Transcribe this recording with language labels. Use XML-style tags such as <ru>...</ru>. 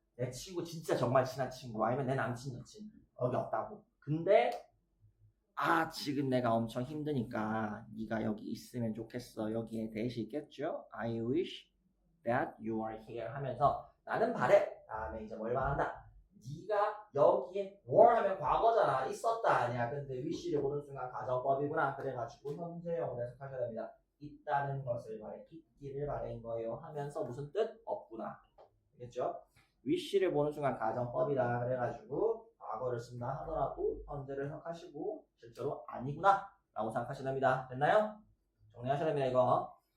<ko>내 친구 진짜 정말 친한 친구 아니면 내 남친 여친 여기 없다고. 근데 지금 내가 엄청 힘드니까 네가 여기 있으면 좋겠어. 여기에 대시 있겠죠?</ko> <en>I wish that you are here</en> <ko>하면서 나는 바래. 다음에 이제 뭘 말한다. 네가 여기에 were 하면 과거잖아. 있었다 아니야. 근데 wish를 보는 순간 가정법이구나. 그래가지고 현재형으로 해석하셔야 됩니다. 있다는 것을 바래. 있기를 바래인 거예요. 하면서 무슨 뜻? 없구나. 알겠죠? wish를 보는 순간 가정법이다. 그래가지고 과거를 쓴다 하더라도 현재를 생각하시고 실제로 아니구나 라고 생각하시면 됩니다. 됐나요? 정리하셔야 됩니다. 이거.</ko>